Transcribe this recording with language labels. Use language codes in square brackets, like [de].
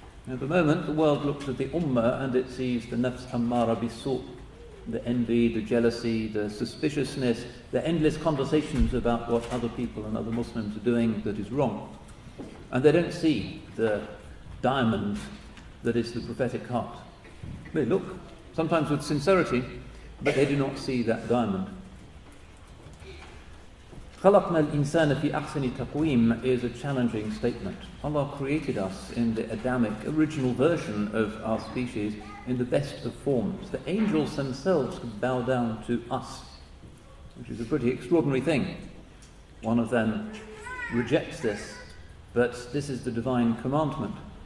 [en] At the moment, the world looks at the ummah and it sees the nafs ammara bisu', the envy, the jealousy, the suspiciousness, the endless conversations about what other people and other Muslims are doing that is wrong. And they don't see the diamond that is the prophetic heart. They look, sometimes with sincerity, but they do not see that diamond. [ar] خَلَقْنَا الْإِنسَانَ فِي أَحْسَنِ تَقْوِيمٍ [en] is a challenging statement. Allah created us in the Adamic original version of our species in the best of forms. The angels themselves could bow down to us, which is a pretty extraordinary thing. One of them rejects this, but this is the divine commandment.